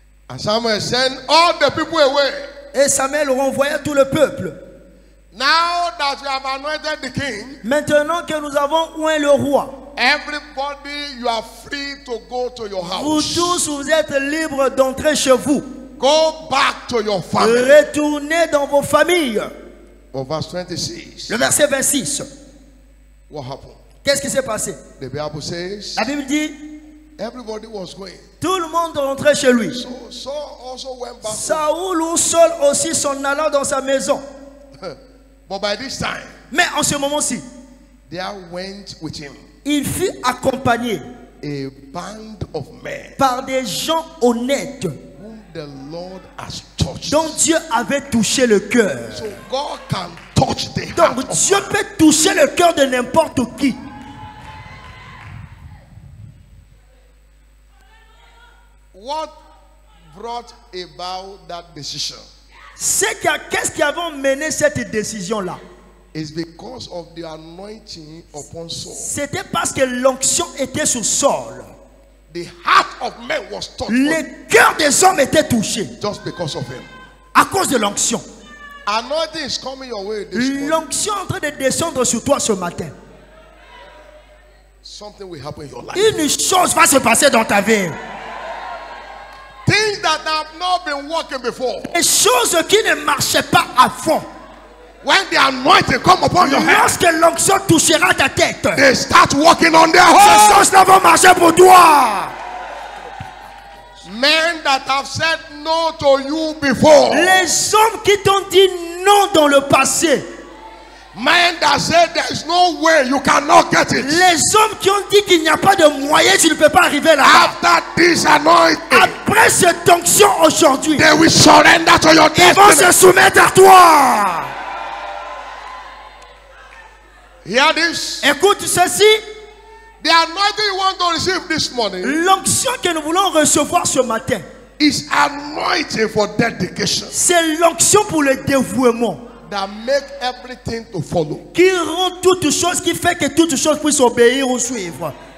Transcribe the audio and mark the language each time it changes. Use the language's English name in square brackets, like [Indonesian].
[English] And Samuel sent all the people away. [French] Et Samuel renvoya tout le peuple. [English] Now that you have anointed the king, [French] Maintenant que nous avons oint le roi, [English] everybody, you are free to go to your [French] vous [English] house. [French] tous, vous êtes libres d'entrer chez vous. [English] Go back to your family. [French] Retournez dans vos familles. [English] Or verse 26. [French] Le verset 26. [English] What happened? [French] Qu'est-ce qui s'est passé? [English] The Bible says [French] La Bible dit, [English] everybody was going. [French] tout le monde rentrait chez lui. [English] So Saul also went back home. [French] Saoul ou Saul aussi s'en allant dans sa maison. [English] But by this time, [French] Mais en ce moment-ci, [English] there went with him [French] il fut accompagné [English] a band of men [French] par des gens honnêtes [English] whom the Lord has touched. [French] dont Dieu avait touché le cœur. [English] So God can touch the heart [French] Donc [English] of [French] Dieu peut toucher le cœur de n'importe qui. [English] What brought about that decision [French] Qu'est-ce qui avait mené cette décision-là? [English] is because of the anointing upon Saul. [French] C'était parce que l'onction était sur Saul. [English] The heart of men was touched [French] Le cœur des hommes était touché [English] just because of him. [French] à cause de l'onction. [English] Anointing is coming your way this morning. [French] L'onction est en train de descendre sur toi ce matin. [English] Something will happen in your life. [French] Une chose va se passer dans ta vie. [English] Things that have not been working before. [French] Des choses qui ne marchaient pas à fond. [English] When the anointing come upon your head, [French] Lorsque l'onction touchera ta tête, [English] they start working on their [French] ces [English] own. [French] choses-là vont marcher pour toi. [English] Men that have said no to you before. [French] Les hommes qui t'ont dit non dans le passé. [English] Men that said there is no way you cannot get it. [French] Les hommes qui ont dit qu'il n'y a pas de moyen, tu ne peux pas arriver là-bas. [English] After this anointing, [French] Après cette onction aujourd'hui, [English] they will surrender to your [French] ils vont [English] destiny. [French] se soumettre à toi. [English] Hear this. [French] Écoute ceci. [English] The anointing you want to receive this morning [French] L'onction que nous voulons recevoir ce matin, [English] is anointing for dedication [French] c'est l'onction pour le dévouement. [English] that make everything to follow. [French] Qui rend toute chose, qui fait que toute chose puisse obéir ou suivre.